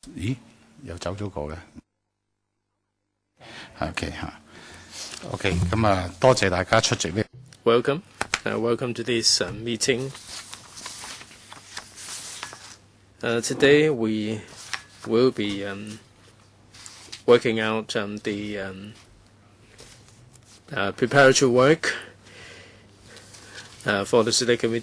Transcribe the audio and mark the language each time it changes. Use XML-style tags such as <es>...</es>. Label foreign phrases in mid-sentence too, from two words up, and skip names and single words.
<yue>咦，又走咗個嘅。OK 嚇，OK 咁啊，多謝大家出席呢。</yue> <en>Welcome, welcome to this meeting. Today we will be working out the preparatory work for the Select Committee.</en>